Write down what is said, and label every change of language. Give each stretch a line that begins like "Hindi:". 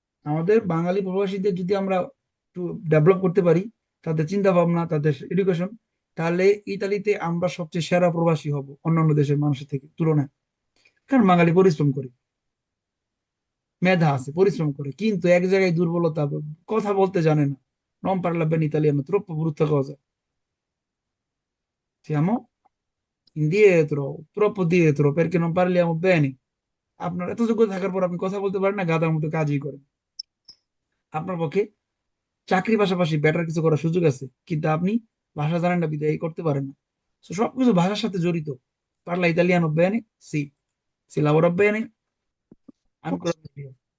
Bangla: আমাদের বাঙালি প্রবাসীদের যদি আমরা একটু ডেভেলপ করতে পারি, তাদের চিন্তা ভাবনা, তাদের এডুকেশন, তাহলে ইতালিতে আমরা সবচেয়ে সেরা প্রবাসী হব অন্যান্য দেশের মানুষের থেকে তুলনায়। কারণ বাঙালি পরিশ্রম করে, মেধা আছে, পরিশ্রম করে, কিন্তু এক জায়গায় দুর্বলতা, কথা বলতে জানে না।
Italian: Non parla bene italiano, troppo brutta cosa. Siamo indietro, troppo dietro, perché non parliamo bene.
Bangla: আপনার এত যোগ্যতা থাকার পর আপনি কথা বলতে পারেন না, গাধার মতো কাজই করেন। আপনার পক্ষে চাকরির পাশাপাশি বেটার কিছু করার সুযোগ আছে, কিন্তু আপনি ভাষা জানেন না বিদায় করতে পারেন না। তো সবকিছু ভাষার সাথে জড়িত।
Italian: Parla italiano bene? Sì. Si lavora bene? Ancora meglio.